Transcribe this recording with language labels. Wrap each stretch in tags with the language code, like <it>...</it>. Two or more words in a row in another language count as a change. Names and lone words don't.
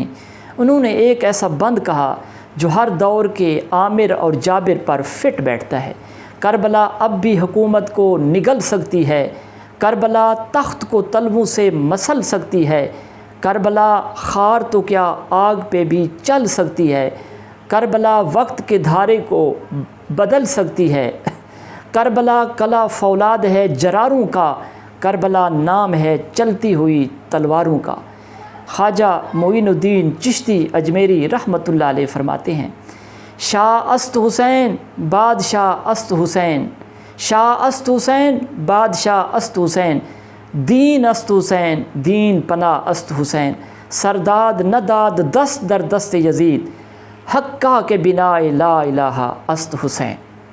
<ur>انہوں نے ایک ایسا بند کہا جو ہر دور کے عامر اور جابر پر فٹ بیٹھتا ہے: کربلا اب بھی حکومت کو نگل سکتی ہے، کربلا تخت کو تلووں سے مسل سکتی ہے، کربلا خار تو کیا آگ پہ بھی چل سکتی ہے، کربلا وقت کے دھارے کو بدل سکتی ہے، کربلا کلا فولاد ہے جراروں کا، کربلا نام ہے چلتی ہوئی تلواروں کا۔</ur> <fa>خواجہ معین الدین چشتی اجمیری</fa> <ar>رحمۃ اللہ علیہ</ar> <ur>فرماتے ہیں:</ur> <fa>شاہ است حسین بادشاہ است حسین، شاہ است حسین بادشاہ است حسین، دین است حسین دین پناہ است حسین، سرداد نداد دست در دست یزید، حق کا کے بنا لا الہ است حسین۔</fa>